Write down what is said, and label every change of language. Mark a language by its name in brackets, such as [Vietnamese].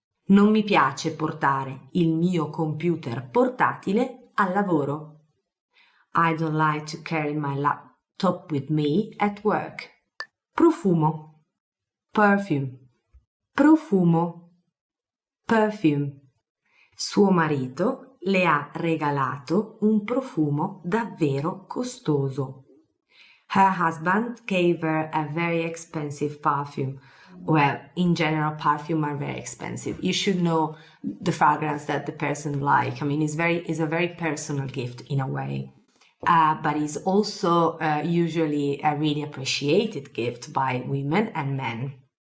[Italian] Non mi piace portare il mio computer portatile al lavoro. [English] I don't like to carry my laptop with me at work. [Italian] Profumo, perfume, profumo, perfume. Suo marito le ha regalato un profumo davvero costoso. [English] Her husband gave her a very expensive perfume. Well, in general, perfume are very expensive. You should know the fragrance that the person like. I mean, it's a very personal gift in a way. But is also usually a really appreciated gift by women and men.